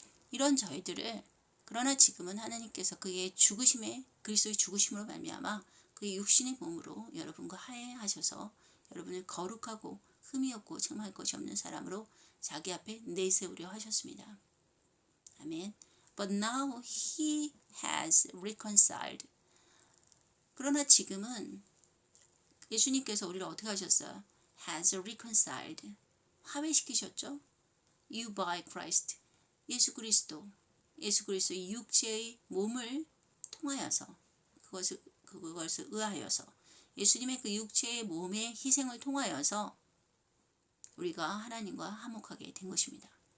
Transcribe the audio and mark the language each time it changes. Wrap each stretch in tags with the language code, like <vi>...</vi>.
<ko>이런 저희들을 그러나 지금은 하나님께서 그의 죽으심에 그리스도의 죽으심으로 말미암아 그의 육신의 몸으로 여러분과 화해하셔서 여러분을 거룩하고 흠이 없고 정말 것이 없는 사람으로 자기 앞에 내세우려 하셨습니다. 아멘.</ko> <en>But now he has reconciled.</en> <ko>그러나 지금은 예수님께서 우리를 어떻게 하셨어요?</ko> <en>Has reconciled.</en> <ko>화해시키셨죠?</ko> <en>You by Christ.</en> <ko>예수 그리스도의 육체의 몸을 통하여서 그것을 의하여서 예수님의 그 육체의 몸의 희생을 통하여서 우리가 하나님과 화목하게 된 것입니다.</ko>